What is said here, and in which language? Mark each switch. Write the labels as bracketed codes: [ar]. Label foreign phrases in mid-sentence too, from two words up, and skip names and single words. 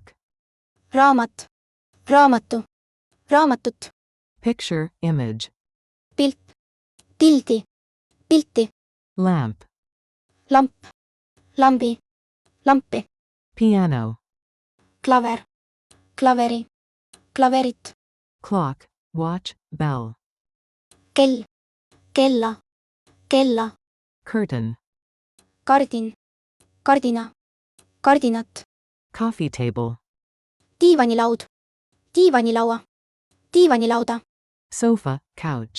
[et] raamat, raamatu, raamatut, [en] Picture, image. [et] pilt, pildi, pilti, [en] Lamp. [et] lamp, lambi, lampi, [en] Piano. [et] klaver, klaveri, klaverit, [en] Clock. Watch, bell. [et] kell, kella, kella, [en] Curtain. [et] kardin, kardina, kardinat, [en] Coffee table. [et] diivanilaud, diivanilaua, diivanilauda, [en] Sofa, couch.